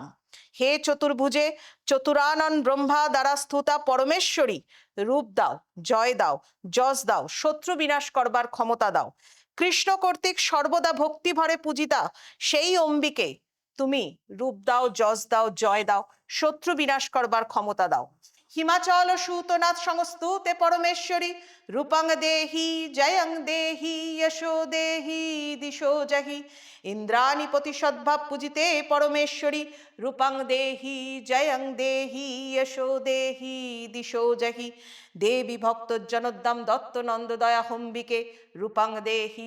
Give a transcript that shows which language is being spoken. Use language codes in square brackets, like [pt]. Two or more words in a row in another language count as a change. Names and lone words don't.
[bn] হে চতুর্ভুজে চতুরানন ব্রহ্মা দ্বারা স্থুতা পরমেশ্বরী, রূপ দাও, জয় দাও, যশ দাও, শত্রু বিনাশ করবার ক্ষমতা দাও। কৃষ্ণ কর্তৃক সর্বদা ভক্তি ভরে পূজিতা সেই অম্বিকে, তুমি রূপ দাও, যশ দাও, জয় দাও, শত্রু বিনাশ করবার ক্ষমতা দাও। [sa] হিমাচল সুতনাথ সংস্তুতে পরমেশ্বরী, রূপং দেহি জয়ং দেহি যশো দেহি দিশো জহি ইন্দ্রাণীপতি সদ্ভাব পূজিতে পরমেশ্বরী, রূপং দেহি জয়ং দেহি যশো দেহি দিশো জহি দেবী ভক্তজনোদ্দাম দত্ত নন্দ দয়া হম্বিকে, রূপং দেহি